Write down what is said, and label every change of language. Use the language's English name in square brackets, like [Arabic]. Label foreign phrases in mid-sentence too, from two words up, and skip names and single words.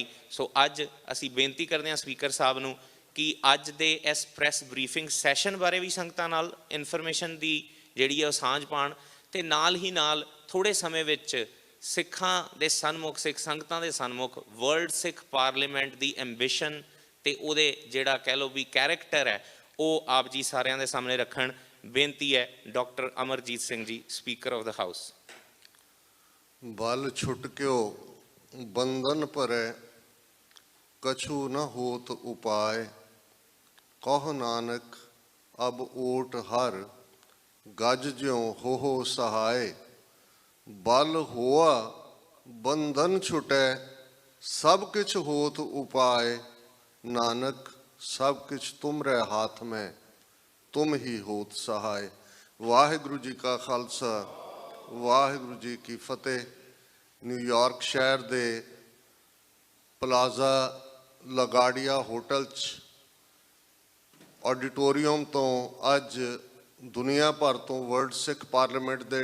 [Punjabi] ਸੋ ਅੱਜ ਅਸੀਂ ਬੇਨਤੀ ਕਰਦੇ ਹਾਂ ਸਪੀਕਰ ਸਾਹਿਬ ਨੂੰ ਕਿ ਅੱਜ ਦੇ ਇਸ [English] press briefing session [Punjabi] ਬਾਰੇ ਵੀ ਸੰਗਤਾਂ ਨਾਲ ਇਨਫੋਰਮੇਸ਼ਨ ਦੀ ਜਿਹੜੀ ਹੈ ਉਹ ਸਾਂਝ ਪਾਉਣ ਤੇ ਨਾਲ ਹੀ ਨਾਲ ਥੋੜ੍ਹੇ ਸਮੇਂ ਵਿੱਚ ਸਿੱਖਾਂ ਦੇ ਸਨਮੁਖ, ਸਿੱਖ ਸੰਗਤਾਂ ਦੇ ਸਨਮੁਖ ਵਰਲਡ ਸਿੱਖ ਪਾਰਲੀਮੈਂਟ ਦੀ ਐਂਬੀਸ਼ਨ ਤੇ ਉਹਦੇ ਜਿਹੜਾ ਕਹਿ ਲਓ ਵੀ ਕੈਰੈਕਟਰ ਹੈ ਉਹ ਆਪ ਜੀ ਸਾਰਿਆਂ ਦੇ ਸਾਹਮਣੇ ਰੱਖਣ। ਬੇਨਤੀ ਹੈ ਡਾਕਟਰ ਅਮਰਜੀਤ ਸਿੰਘ ਜੀ, [English] Speaker of the House. [Punjabi] ਬਲ ਛੁਟਕਿਓ ਬੰਧਨ ਭਰੈ ਕਛੁ ਨ ਹੋਤ ਉਪਾਇ, ਕਹੋ ਨਾਨਕ ਅਬ ਓਟ ਹਰ ਗਜ ਜਿਉਂ ਹੋ ਸਹਾਇ। ਬਲ ਹੋਆ ਬੰਧਨ ਛੁਟੈ ਸਬ ਕਿਛ ਹੋਤ ਉਪਾਇ, ਨਾਨਕ ਸਬ ਕਿਛ ਤੁਮਰੇ ਹਾਥ ਮੇਂ ਤੁਮ ਹੀ ਹੋਤ ਸਹਾਇ। ਵਾਹਿਗੁਰੂ ਜੀ ਕਾ ਖਾਲਸਾ, ਵਾਹਿਗੁਰੂ ਜੀ ਕੀ ਫਤਿਹ। ਨਿਊਯਾਰਕ ਸ਼ਹਿਰ ਦੇ ਪਲਾਜ਼ਾ ਲਗਾੜੀਆ ਹੋਟਲ 'ਚ ਆਡੀਟੋਰੀਅਮ ਤੋਂ ਅੱਜ ਦੁਨੀਆ ਭਰ ਤੋਂ ਵਰਲਡ ਸਿੱਖ ਪਾਰਲੀਮੈਂਟ ਦੇ